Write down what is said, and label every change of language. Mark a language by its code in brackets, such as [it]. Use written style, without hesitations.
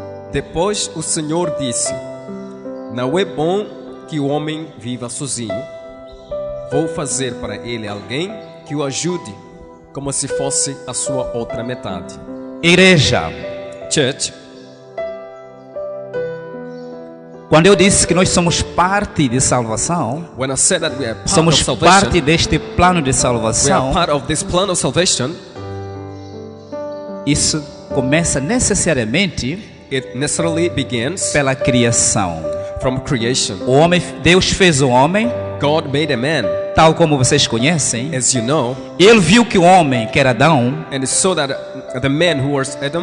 [pt] Depois o Senhor disse: Não é bom que o homem viva sozinho. Vou fazer para ele alguém que o ajude, como se fosse a sua outra metade. Igreja, [en] Church, [pt] quando eu disse que nós somos parte de salvação, [en] when I said that we are part [pt] somos [en] of salvation, [pt] parte deste plano de [en] we are [pt] salvação, [en] part of this plan of salvation. [pt] isso começa necessariamente [en] It necessarily begins [pt] pela criação. [en] from creation. [pt] O homem, Deus fez o homem, [en] God made a man, [pt] tal como vocês conhecem. [en] as you know, [pt] Ele viu que o homem, que era Adão, [en] and it so that the man who was Adam,